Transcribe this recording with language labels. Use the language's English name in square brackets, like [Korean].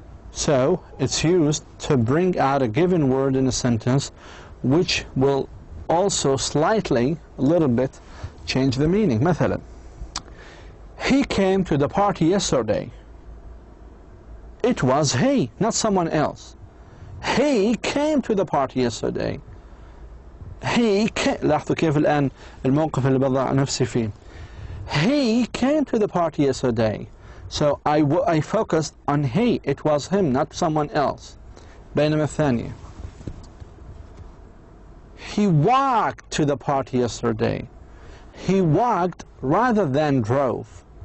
[English] So, it's used to bring out a given word in a sentence, which will also slightly, a little bit, change the meaning. مثلا, he came to the party yesterday. It was he, not someone else. He came to the party yesterday. He came. [Arabic] لاحظوا كيف الآن الموقف اللي بضع نفسي فيه. [English] He came to the party yesterday. So I focused on he. It was him, not someone else. [Arabic] بينما الثانية. [English] He walked to the party yesterday. He walked rather than drove.